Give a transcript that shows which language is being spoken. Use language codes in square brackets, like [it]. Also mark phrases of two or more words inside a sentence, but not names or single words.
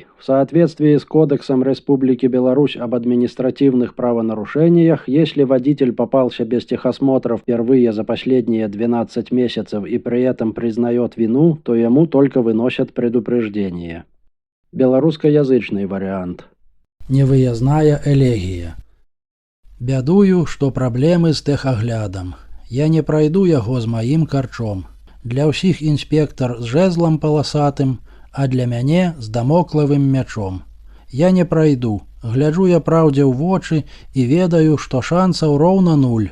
[ru] В соответствии с Кодексом Республики Беларусь об административных правонарушениях, если водитель попался без техосмотра впервые за последние 12 месяцев и при этом признает вину, то ему только выносят предупреждение. Белорусскоязычный вариант. Невыездная элегия. [be] Бядую, што праблемы з тэхаглядам. Я не прайду яго з маім карчом. Для ўсіх інспектар з жэзлам паласатым, а для мяне з дамоклавым мячом. Я не прайду, гляджу я праўдзе ў вочы і ведаю, што шансаў роўна нуль.